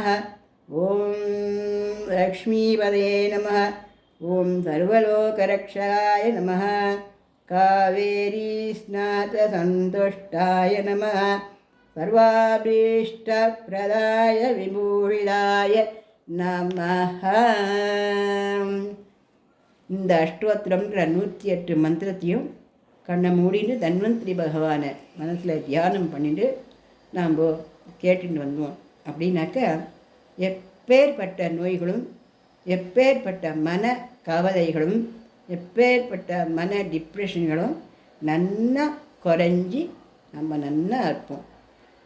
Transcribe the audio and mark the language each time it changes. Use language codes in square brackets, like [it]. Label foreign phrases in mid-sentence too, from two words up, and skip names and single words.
[sa] ॐ लक्ष्मीपदये नमः। ॐ सर्वलोकरक्षकाय नमः। कावेरीस्नातसन्तुष्टाय नमः। सर्वाभीष्टप्रदाय विभूषिताय நமஹ. [ta] இந்த அஷ்டோத்திரம்ன்ற 108 மந்திரத்தையும் கண்ணை மூடிட்டு தன்வந்திரி பகவானை மனசில் தியானம் பண்ணிட்டு நாம் கேட்டுட்டு வந்தோம் அப்படின்னாக்கா எப்பேற்பட்ட நோய்களும் எப்பேற்பட்ட மன கவலைகளும் எப்பேற்பட்ட மன டிப்ரெஷன்களும் நன்னா குறைஞ்சி நம்ம நன்னா இருப்போம்.